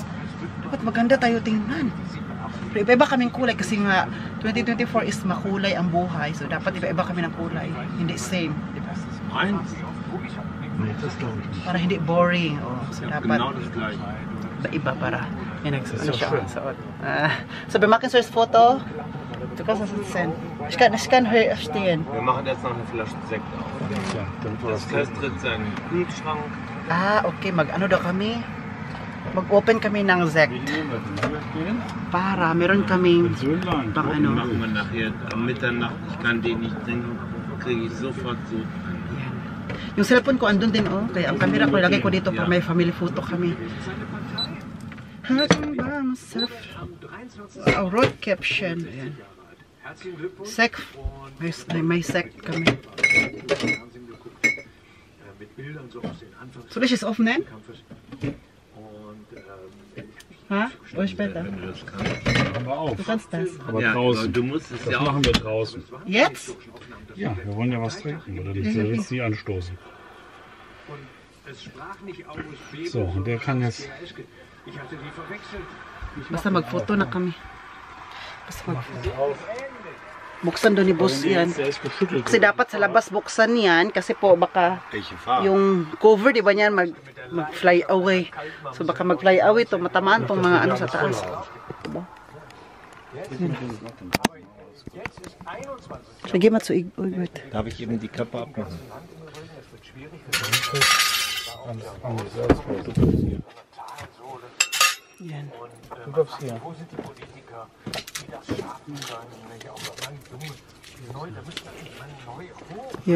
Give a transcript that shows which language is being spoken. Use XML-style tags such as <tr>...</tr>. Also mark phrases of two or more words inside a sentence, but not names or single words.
<tl>Dapat maganda tayo tingnan. Pero iba-iba kaming kulay kasi nga 2024 is makulay ang buhay. So dapat iba-iba kami ng kulay. Hindi same, di ba? Para hindi boring. Oh, so dapat iba para yan ano siya.</tl> <de>So wir machen so das Foto. Du kannst das jetzt sehen. Ich kann hier stehen. Wir machen jetzt noch eine Flasche Sekt auf. Das köstert seinen Kühlschrank.</de> <tl>Ah, okay. Mag-ano daw kami? Mag-open kami ng Sekt. Para meron kaming pang ano.</tl> <de>Machen wir nachher am Mitternacht. Ich kann den nicht trinken. Kriege ich sofort so.</de> <tl>Yung cellphone ko andun din, oh. Kaya ang camera ko ilagay ko dito para may family photo kami.</tl> <en>Road caption. Ayan.</en> <tl>Sek. May sek kami.</tl> <de>Soll ich es aufnehmen? Ha? Oder später? Du kannst das. Aber Ja, draußen. du musst es Das ja auch. machen wir draußen. Jetzt? Ja, wir wollen ja was trinken, oder nicht? Der will sie anstoßen. So, und der kann jetzt.</de> <tl>Basta mag-photo na kami. Basta mag-photo. Buksan doon ni boss yan.</tl> <de>Der ist geschüttelt.</de> <tl>Kasi dapat sa labas buksan yan. Kasi po baka yung cover, di ba niyan, mag-</tl> <en>fly away.</en> <tl>So baka mag-</tl> <en>fly away</en> <tl>to, matamaan tong mga ano sa taas. Diba? Sige, Matsuig.</tl> <de>Darf ich eben die Kappe abmachen?</de> <tl>Yan.</tl> <de>Du darfst hier.</de> <en>Yeah.</en>